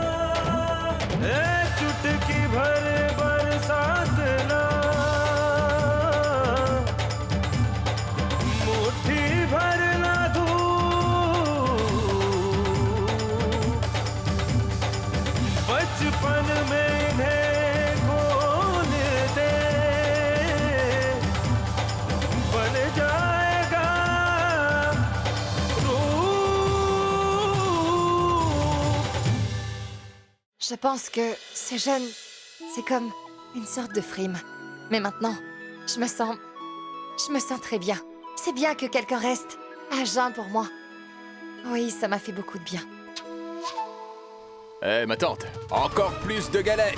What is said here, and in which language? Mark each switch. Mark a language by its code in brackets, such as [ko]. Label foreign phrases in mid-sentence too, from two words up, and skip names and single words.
[hi] चुटकी भर बरसात ना, मुट्ठी भर ना धूप, बचपन में इन्हें खोल दे, बन जाएगा रूप। [fr] Je pense que ce jeûne, c'est comme une sorte de frime. Mais maintenant, je me sens très bien. C'est bien que quelqu'un reste à jeun pour moi. Oui, ça m'a fait beaucoup de bien. Eh, ma tante, encore plus de galettes!